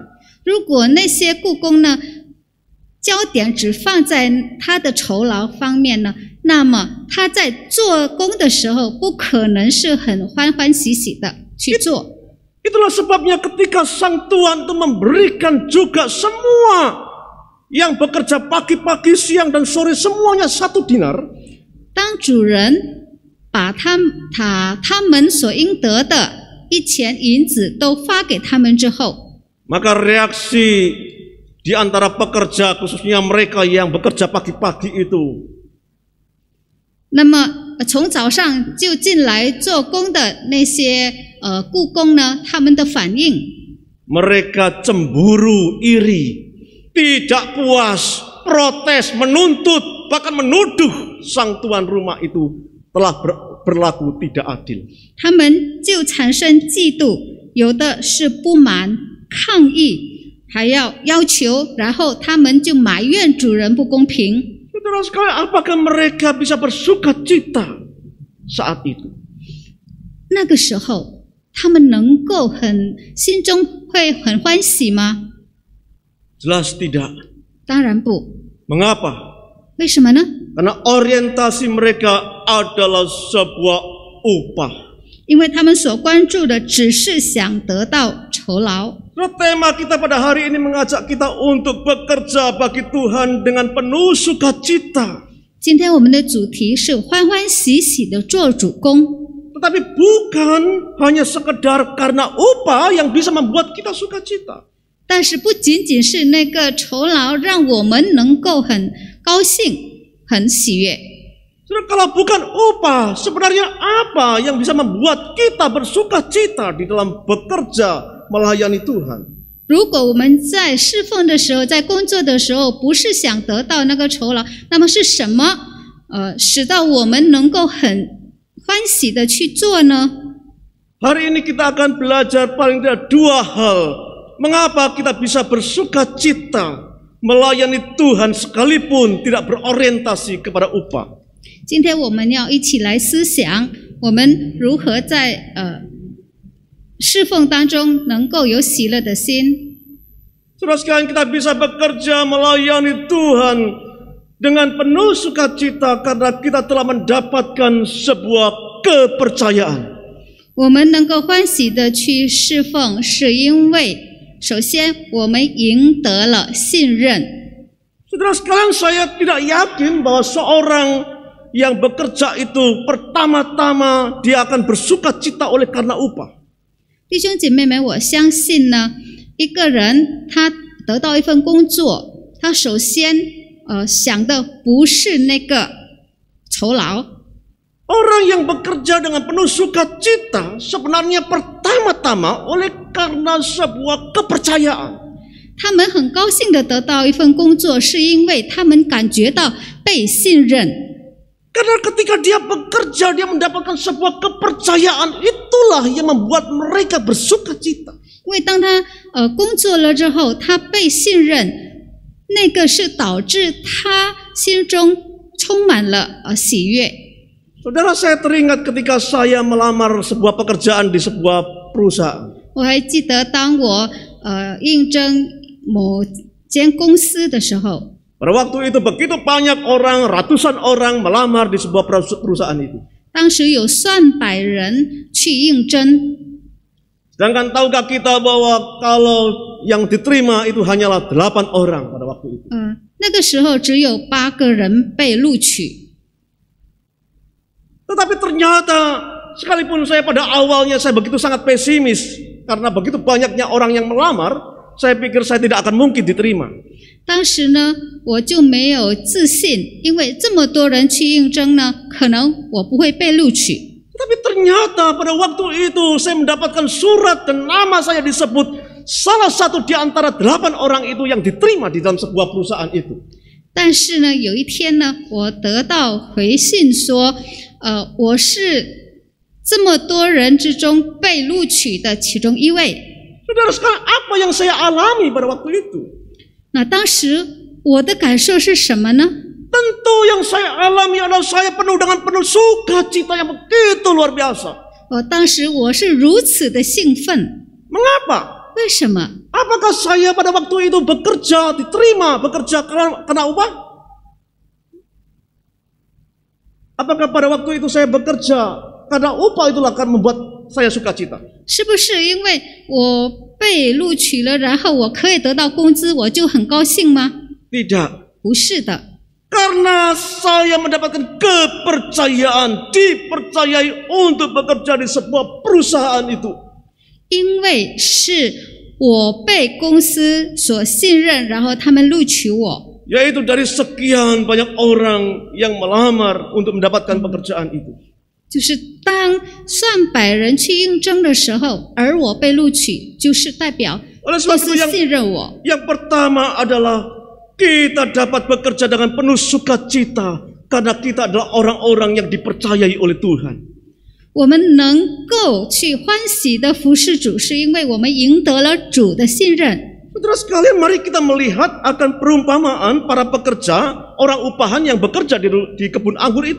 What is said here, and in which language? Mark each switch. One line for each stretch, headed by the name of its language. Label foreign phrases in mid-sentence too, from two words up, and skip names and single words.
Chinese: 如果那些雇工呢，焦点只放在他的酬劳方面呢，那么他在做工的时候不可能是很欢欢喜喜的去做。
Indonesian: Itulah sebabnya ketika Sang Tuhan itu memberikan juga semua yang bekerja pagi-pagi, siang, dan sore semuanya 1 dinar.
Chinese: 当主人把他们所应得的1钱银子都发给他们之后，
Indonesian: maka reaksi di antara pekerja, khususnya mereka yang bekerja pagi-pagi itu,
Chinese: 那么从早上就进来做工的那些雇工呢，他们的反应，
Indonesian: mereka cemburu, iri, tidak puas, protes, menuntut, bahkan menuduh sang tuan rumah itu telah berlaku tidak adil.
Chinese: 他们就产生嫉妒，有的是不满、抗议，还要要求，然后他们就埋怨主人不公平。
Indonesian: Saudara sekalian, apakah mereka bisa bersuka cita saat itu?
Chinese: 那个时候，他们能够心中会很欢喜吗？
Indonesian: Jelas tidak.
Chinese: 当然不。
Indonesian: Mengapa?
Chinese: 为什么呢？
Indonesian: Karena orientasi mereka adalah sebuah upah.
Chinese: 因为他们所关注的只是想得到酬劳。
Indonesian: Tema kita pada hari ini mengajak kita untuk bekerja bagi Tuhan dengan penuh sukacita.
Chinese: 今天我们的主题是欢欢喜喜的做主工，
Indonesian: Tetapi bukan hanya sekedar karena upah yang bisa membuat kita sukacita.
Chinese: 但是不仅仅是那个酬劳让我们能够很高兴、很喜悦。
Indonesian: Kalau bukan upah, sebenarnya apa yang bisa membuat kita bersukacita di dalam bekerja melayani Tuhan?
Chinese: 如果我们在侍奉的时候，在工作的时候，不是想得到那个酬劳，那么是什么使到我们能够很欢喜的去做呢？
Indonesian: Hari ini kita akan belajar paling tidak 2 hal. Mengapa kita bisa bersukacita melayani Tuhan sekalipun tidak berorientasi kepada upah?
Chinese: 今天我们要一起来思想，我们如何在侍奉当中能够有喜乐的心。
Indonesian: Saudara sekalian, kita bisa bekerja melayani Tuhan dengan penuh sukacita karena kita telah mendapatkan sebuah kepercayaan.
Chinese: 我们能够欢喜的去侍奉，是因为首先我们赢得了信任。
Indonesian: Saudara sekalian, saya tidak yakin bahwa seorang yang bekerja itu pertama-tama dia akan bersukacita oleh karena upah.
Chinese: 弟兄姐妹们，我相信呢，一个人他得到一份工作，他首先想的不是那个酬劳。
Indonesian: Orang yang bekerja dengan penuh sukacita sebenarnya pertama-tama oleh karena sebuah kepercayaan.
Chinese: 他们很高兴的得到一份工作，是因为他们感觉到被信任。
Indonesian: Karena ketika dia bekerja, dia mendapatkan sebuah kepercayaan. Itulah yang membuat mereka bersukacita.
Chinese: 因为当他工作了之后，他被信任，那个是导致他心中充满了喜悦。
Indonesian: Saudara, saya teringat ketika saya melamar sebuah pekerjaan di sebuah perusahaan.
Chinese: 我还记得当我应征某间公司的时候，
Indonesian: Pada waktu itu begitu banyak orang, ratusan orang melamar di sebuah perusahaan itu.
Chinese: 当时有上百人去应征。
Indonesian: Sedangkan tahukah kita bahwa kalau yang diterima itu hanyalah 8 orang pada waktu itu.
Chinese: 那个时候只有8个人被录取。
Indonesian: Tetapi ternyata sekalipun saya pada awalnya saya begitu sangat pesimis karena begitu banyaknya orang yang melamar, saya pikir saya tidak akan mungkin diterima.
Chinese: 当时呢，我就没有自信，因为这么多人去应征呢，可能我不会被录取。
Indonesian: Tapi ternyata pada waktu itu saya mendapatkan surat dan nama saya disebut salah satu di antara 8 orang itu yang diterima di dalam sebuah perusahaan itu.
Chinese: 但是呢，有一天呢，我得到回信说，我是这么多人之中被录取的其中一位。
Indonesian: Saudara sekalian, apa yang saya alami pada waktu itu?
Chinese: 那当时我的感受是什么呢？
Indonesian: Tentu yang saya alami adalah saya penuh dengan penuh sukacita yang begitu luar biasa.
Chinese: 当时我是如此的兴奋。
Indonesian: Mengapa?
Chinese: 为什么？
Indonesian: Apakah saya pada waktu itu bekerja, diterima, bekerja karena upah? Apakah pada waktu itu saya bekerja karena upah itulah akan membuat saya sukacita?
Chinese: 是不是因为我被录取了，然后我可以得到工资，我就很高兴吗？
Indonesian: Tidak.
Chinese: 不是的，
Indonesian: Karena saya mendapatkan kepercayaan, dipercayai untuk bekerja di sebuah perusahaan itu.
Chinese: 因为是我被公司所信任，然后他们录取我。
Indonesian: Yaitu dari sekian banyak orang yang melamar untuk mendapatkan pekerjaan itu.
Chinese: 就是当上百人去应征的时候，而我被录取，就是代表
Indonesian: Oleh
Chinese: 公
Indonesian: sebab
Chinese: 司
Indonesian: itu
Chinese: 信任我。
Indonesian: yang pertama adalah kita dapat bekerja dengan penuh sukacita karena kita adalah orang-orang yang dipercayai oleh Tuhan.
Chinese: 我们能够去欢喜的服侍主，是因为我们赢得了主的信任。
Indonesian: Saudara sekalian, mari kita melihat akan perumpamaan para pekerja, orang upahan yang bekerja di kebun anggur itu.